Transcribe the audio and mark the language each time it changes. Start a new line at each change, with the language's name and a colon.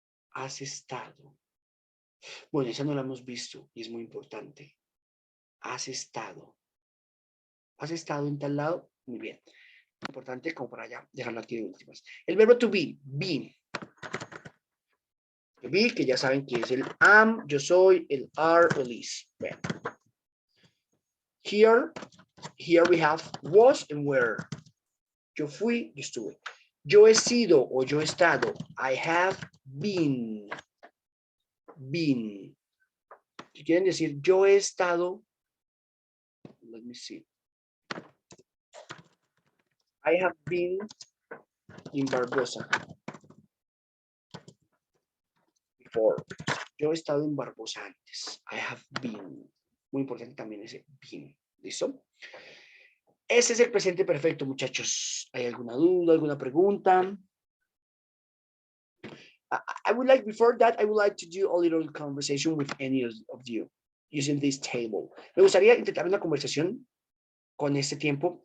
Spanish: ¿Has estado? Bueno, esa no la hemos visto y es muy importante. ¿Has estado? ¿Has estado en tal lado? Muy bien. Importante como para ya dejarlo aquí de últimas. El verbo to be. To be, que ya saben que es el am, yo soy, el are, el is. Bueno.
English: Here we have was and were.
Spanish: Yo fui, yo estuve. Yo he sido o yo he estado.
English: I have been. Been.
Spanish: Si quieren decir yo he estado,
English: let me see. I have been in Barbosa before.
Spanish: Yo he estado en Barbosa antes.
English: I have been.
Spanish: Muy importante también ese been. ¿Listo? Ese es el presente perfecto, muchachos. ¿Hay alguna duda, alguna pregunta?
English: I would like, before that, I would like to do a little conversation with any of you using this table.
Spanish: Me gustaría intentar una conversación con este tiempo.